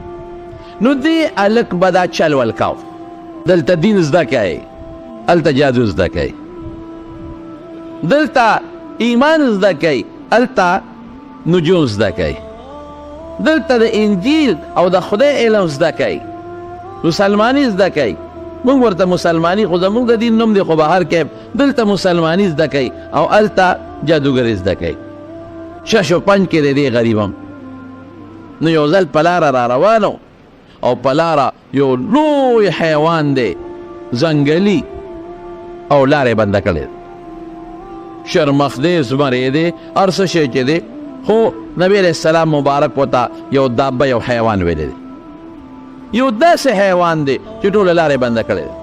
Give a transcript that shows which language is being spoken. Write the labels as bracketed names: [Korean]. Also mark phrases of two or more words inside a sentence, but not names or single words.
[Pashto] نو دې هلک به دا چل ولکاو، دلته دین زده کوي، هلته جادو زده کوي، دلته ایمان زده کوي، هلته نجوم زده کوي، دلته د انجیل او د خدای علم زده کوي، مسلمانی زده کوي. موږ ورته مسلمانی، خو زموږ د دین نوم دی، خو بهر کې دلته مسلمانی زده کوي او هلته جادوګري زده کوي. [Persian] شش و پنج [Pashto] کې دی دې غریب هم. نو یو ځل په لاره را روانو، او په لاره یو لوی حیوان دی ځنګلي، او لاره یې بنده کړې، شرمخ دی، زمری دی، هر څه شی چې دی، خو نبی [Arabic] علیہ السلام [Pashto] مبارک وته یو دابه، یو حیوان ویلی دی، یو داسې حیوان دی چې ټوله لارې بنده کړې دی.